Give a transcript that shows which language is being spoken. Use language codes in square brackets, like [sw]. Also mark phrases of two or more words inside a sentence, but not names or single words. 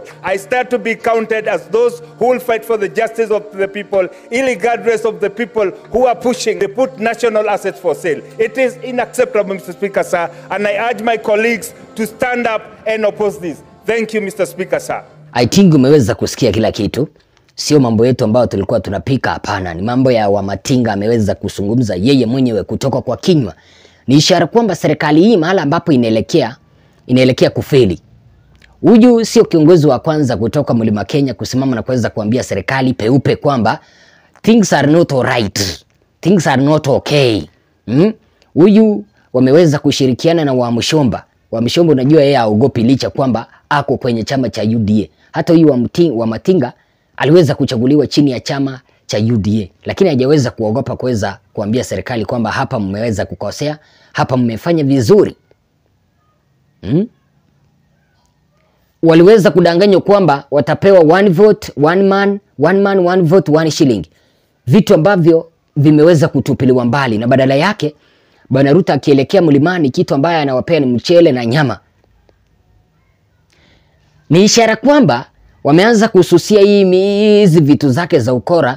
[en] I start to be counted as those who will fight for the justice of the people, regardless of the people who are pushing. They put national assets for sale. It is unacceptable, Mr. Speaker, sir. And I urge my colleagues to stand up and oppose this. Thank you, Mr. Speaker, sir. I think [sw] umeweza kusikia kila kitu. Sio mambo yetu ambayo tulikuwa tunapika, hapana. Ni mambo ya Wamatinga ameweza kuzungumza yeye mwenyewe kutoka kwa kinywa. Ni ishara kwamba serikali hii mahala ambapo inaelekea kufeli. Huyu sio kiongozi wa kwanza kutoka Mlima Kenya kusimama na kuweza kuambia serikali peupe kwamba [en] things are not alright. [sw] Things are not okay. Huyu wameweza kushirikiana na Wamshomba. Wamshomba unajua yeye haogopi licha kwamba ako kwenye chama cha UDA. Hata huyu wa Matinga aliweza kuchaguliwa chini ya chama cha UDA, lakini hajaweza kuogopa kuweza kuambia serikali kwamba hapa mmeweza kukosea, hapa mmefanya vizuri. Waliweza kudanganywa kwamba watapewa [en] one vote, one man, one vote, one shilling. [sw] Vitu ambavyo vimeweza kutupiliwa mbali, na badala yake Bwana Ruto akielekea mlimani, kitu ambaye anawapea ni mchele na nyama. Ni ishara kwamba wameanza kususia hizi vitu zake za ukora.